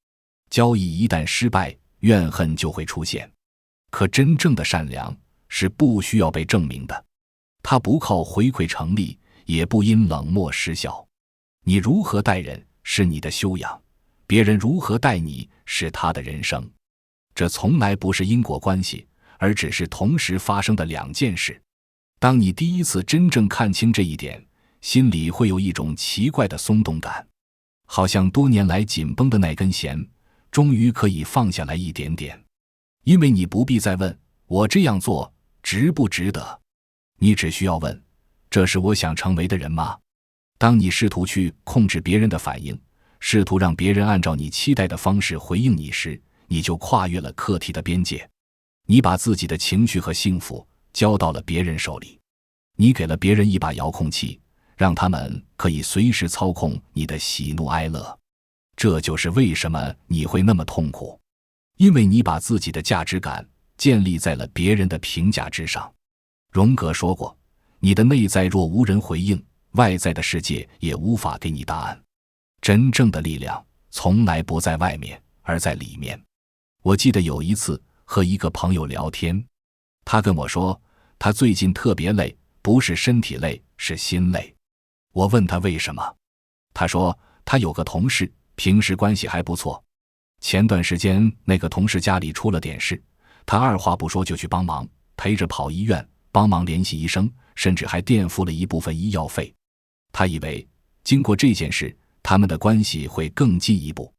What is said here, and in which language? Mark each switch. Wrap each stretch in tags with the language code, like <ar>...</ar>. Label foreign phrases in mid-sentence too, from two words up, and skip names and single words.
<zh>交易一旦失敗，怨恨就會出現。可真正的善良是不需要被證明的，它不靠回饋成立，也不因冷漠失效。你如何待人是你的修養，別人如何待你是他的人生。這從來不是因果關係，而只是同時發生的兩件事。當你第一次真正看清這一點，心裡會有一種奇怪的鬆動感，好像多年來緊繃的那根弦終於可以放下來一點點。因為你不必再問我這樣做值不值得，你只需要問這是我想成为的人嗎？當你試圖去控制別人的反應，試圖讓別人按照你期待的方式回應你時，你就跨越了課題的邊界。你把自己的情緒和幸福交到了別人手裡，你給了別人一把遙控器，讓他們可以隨時操控你的喜怒哀樂。這就是為什麼你會那麼痛苦，因為你把自己的價值感建立在了別人的評價之上。榮格說過，你的內在若無人回應，外在的世界也無法給你答案。真正的力量從來不在外面，而在裡面。我記得有一次和一個朋友聊天，他跟我說他最近特別累，不是身體累，是心累。我問他為什麼，他說他有個同事，平時關係還不錯，前段時間那個同事家裡出了點事，他二話不說就去幫忙，陪着跑醫院，幫忙聯繫醫生，甚至還墊付了一部分醫藥費。他以為經過這件事，他們的關係會更進一步。</zh>